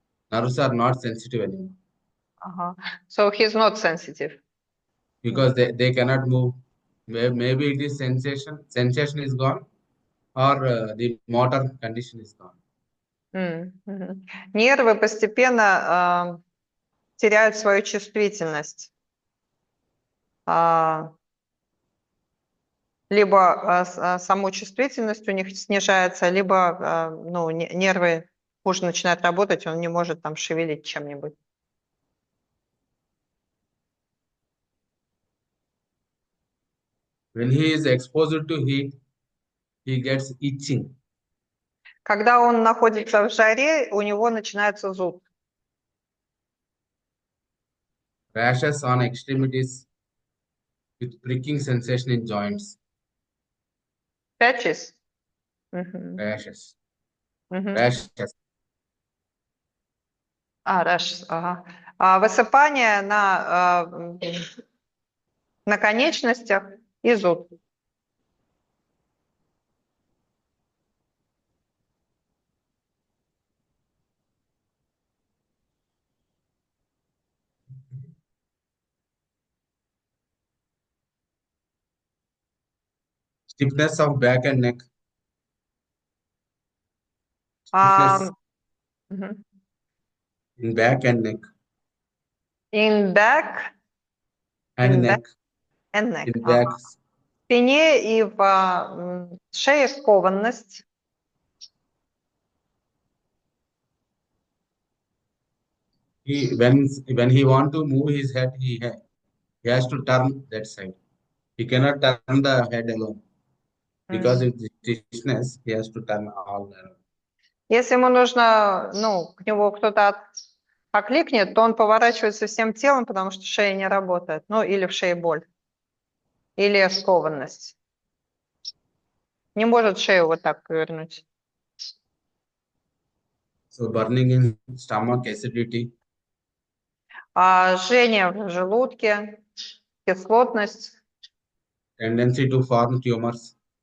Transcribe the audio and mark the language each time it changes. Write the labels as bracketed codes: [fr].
[en] Nerves are not sensitive anymore. So he's not sensitive. Because they cannot move. Maybe it is sensation is gone, or the motor condition is gone. [ru] Нервы постепенно теряют свою чувствительность. Либо саму чувствительность у них снижается, либо нервы хуже начинают работать, он не может там шевелить чем-нибудь. [en] When he is exposed to heat, he gets itching. [ru] Когда он находится в жаре, у него начинается зуд. [en] Rashes on extremities with pricking sensation in joints. Patches? Rashes. Rashes, ага. [ru] Высыпание на конечностях и зуд. [en] Stiffness of back and neck. Stiffness in back and neck. In back and neck. And neck. In back. [ru] В спине и в шее скованность. [en] When he want to move his head, he has to turn that side. He cannot turn the head alone because of the stiffness. He has to turn all around. [ru] Если ему нужно, ну, к нему кто-то окликнет, то он поворачивается всем телом, потому что шея не работает. Ну, или в шее боль. Или скованность. Не может шею вот так повернуть. [en] So burning in stomach, acidity, [ru] Жжение в желудке, кислотность. [en] tendency to form tumors,